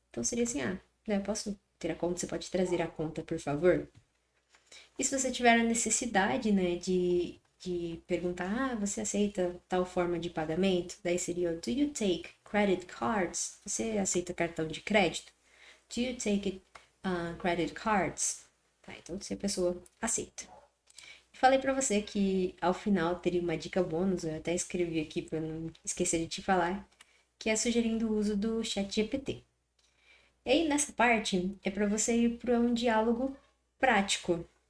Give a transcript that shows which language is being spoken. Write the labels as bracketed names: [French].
[Portuguese] Então seria assim, eu posso ter a conta? Você pode trazer a conta, por favor? E se você tiver a necessidade, né, de perguntar, você aceita tal forma de pagamento? Daí seria, [English] do you take credit cards? [Portuguese] Você aceita cartão de crédito? [English] Do you take credit cards? [Portuguese] Tá, então se a pessoa aceita. Falei pra você que ao final teria uma dica bônus, eu até escrevi aqui pra não esquecer de te falar, que é sugerindo o uso do chat GPT. E aí nessa parte é para você ir para um diálogo prático.